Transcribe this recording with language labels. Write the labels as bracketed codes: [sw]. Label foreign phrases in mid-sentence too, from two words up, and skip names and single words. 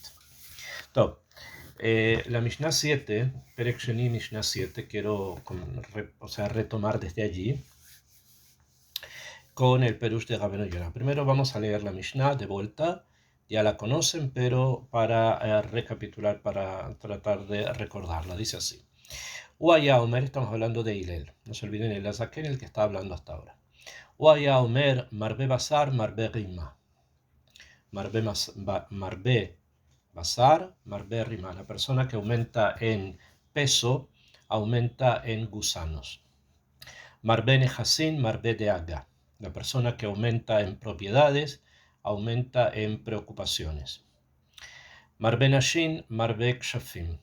[es] Top. La Mishnah 7, [he] פרק שני [es] Mishnah 7, quiero retomar desde allí con el Perush de Rabbeinu Yonah. Primero vamos a leer la Mishnah de vuelta, ya la conocen, pero para recapitular, para tratar de recordarla, dice así. [he] והיה אומר, [es] estamos hablando de Hillel, no se olviden el Azaken, el que está hablando hasta ahora. [he] והיה אומר, מרבה בשר, מרבה רימה. מרבה בשר, מרבה רימה. [es] La persona que aumenta en peso, aumenta en gusanos. [he] מרבה נכסים, מרבה דאגה. [es] La persona que aumenta en propiedades, aumenta en preocupaciones. [he] מרבה נשים, מרבה כשפים.